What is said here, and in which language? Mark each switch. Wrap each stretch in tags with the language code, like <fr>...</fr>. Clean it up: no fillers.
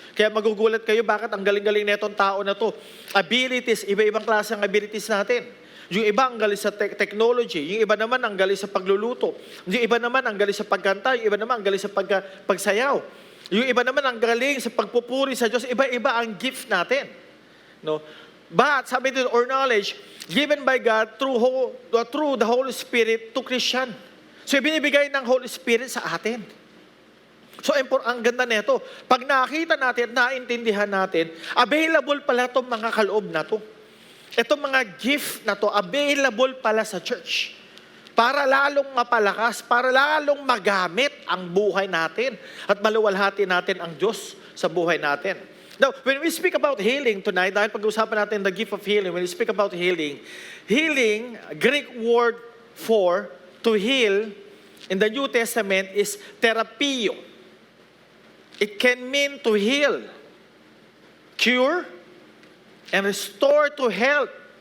<tl>Kaya magugulat kayo, bakit ang galing-galing na itong tao na to? Abilities, iba-ibang klase ng abilities natin. Yung iba ang galing sa technology, yung iba naman ang galing sa pagluluto, yung iba naman ang galing sa pagkanta, yung iba naman ang galing sa pagsayaw, yung iba naman ang galing sa pagpupuri sa Diyos, iba-iba ang gift natin. No?</tl> <en>But,</en> <tl>sabi dito,</tl> <en>or knowledge, given by God through the Holy Spirit to Christian.</en> <tl>So, ibinibigay ng Holy Spirit sa atin. So, ang ganda nito, pag nakita natin, naintindihan natin, available pala itong mga kaloob na to. Itong mga gift na to, available pala sa church. Para lalong mapalakas, para lalong magamit ang buhay natin at maluwalhati natin ang Diyos sa buhay natin.</tl> <en>Now, when we speak about healing tonight,</en> <tl>dahil pag-usapan natin</tl> <en>the gift of healing, when we speak about healing, Greek word for to heal in the New Testament is therapio. It can mean to heal, cure, and restore to health.</en>